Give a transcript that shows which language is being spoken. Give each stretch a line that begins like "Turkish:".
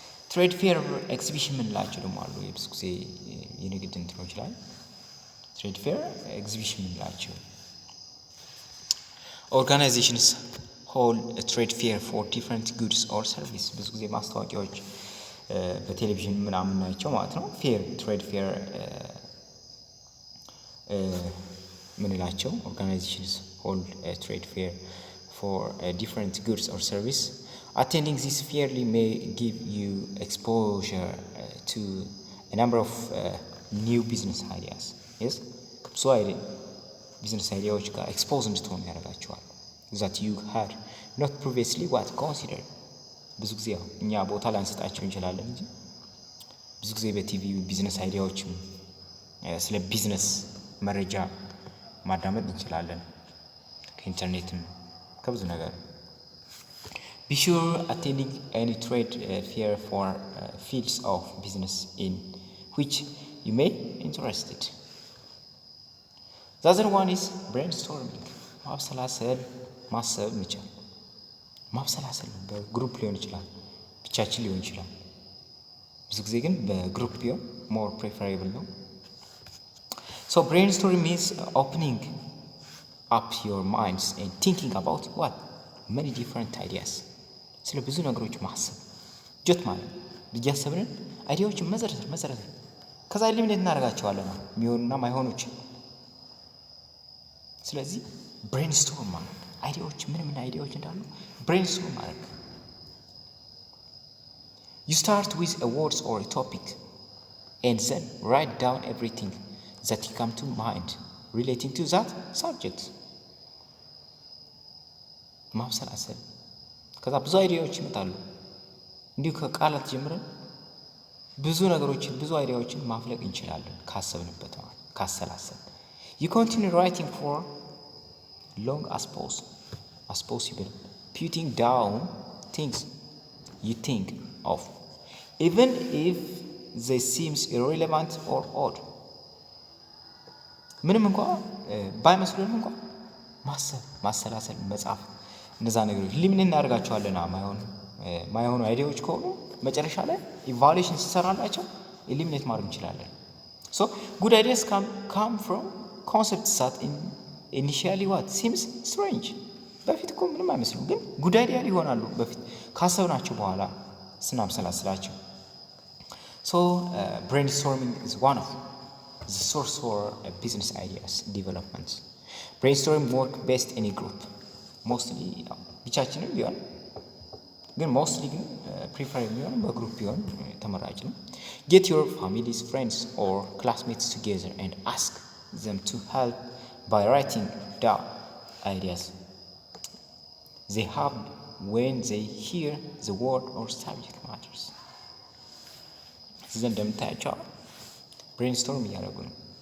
Amharic: ትሬድ ፌር ኤግዚቢሽን ምንላቸው ደግሞ አሉ። የብዙ ጊዜ የንግድ እንትኖች ላይ ትሬድ ፌር ኤግዚቢሽን ምንላቸው
English: organizations hold a trade fair for different goods or service።
Amharic: ብዙ ጊዜ ማስታወቂያዎች በቴሌቪዥን ምናምን ናቸው ማለት ነው። ፌር ትሬድ ፌር ምንላቸው organizations hold a trade fair for different goods or service.
English: Attending this fairly may give you exposure to a number of new business ideas. Yes, so business ideas
Amharic: ጋር expose እንድትሆኑ ያደርጋቸዋል
English: that you had not previously considered።
Amharic: ብዙ ጊዜ እኛ ቦታ ላንሰጣቸው እንችላለን እንጂ ብዙ ጊዜ በቲቪ ቢዝነስ አይዲያዎችም ስለ ቢዝነስ መረጃ ማዳመጥ እንችላለን ከኢንተርኔትም ከብዙ ነገር።
English: Be sure attending any trade fair for fields of business in which you may be interested. The other one is brainstorming.
Amharic: ማብሰላሰል ማሰብ መቻል። ማብሰላሰል በግሩፕ ሊሆን ይችላል፣ ብቻችን ሊሆን ይችላል። ብዙ ጊዜ ግን በግሩፕ ቢሆን more preferable ነው።
English: So brainstorming means opening up your minds and thinking about many different ideas.
Amharic: ስለ ብዙ ነገሮች ማሰብ ጆት ማለት እያሰብን አይዲያዎችን መዘርዘር ከዛ ኤሊሚኔት እናደርጋቸዋለን የሚሆኑና ማይሆኑች። ስለዚህ ብሬንስቶርም ማለት አይዲያዎች ምን አይዲያዎች እንዳሉ ብሬንስቶርም ማድረግ።
English: You start with a words or a topic and then write down everything that you come to mind relating to that subject.
Amharic: ማብሰላሰል ከዛ ብዙ አይዲያዎች ይመጣሉ። እንዲሁ ከቃላት ጀምረን ብዙ ነገሮችን ብዙ አይዲያዎችን ማፍለቅ እንችላለን ካሰብንበት ማለት ካሰላሰል።
English: You continue writing for long as possible, putting down things you think of, even if they seems irrelevant or odd.
Amharic: ምንም እንኳን ባይመስሉንም እንኳን ማሰላሰል መጻፍ እነዛ ነገሮች ሊምን እናደርጋቸዋለን። ማይሆኑ አይዲያዎች ከሆኑ መጨረሻ ላይ ኢቫሉዌሽን ሲሰራላቸው ኤሊሚኔት ማድረግ እንችላለን።
English: So good ideas come from concepts that initially seems strange.
Amharic: በፊት እኮ ምንም አይመስሉም፣ ግን
English: good idea
Amharic: ይሆናሉ በፊት ካሰብናቸው በኋላ ስናብሰላስላቸው።
English: So brainstorming is one of the source for business ideas development. Brainstorming work best in a group. Mostly
Amharic: ብቻችንም ቢሆን ግን mostly ግን prefer የሚሆነው በግሩፕ ቢሆን ተመራጭ ነው።
English: Get your families, friends or classmates together and ask them to help by writing down ideas they have when they hear the word or subject matters.
Amharic: እዚህ እንደምታያቸው ብሬንስቶርም እያደረጉ ነው።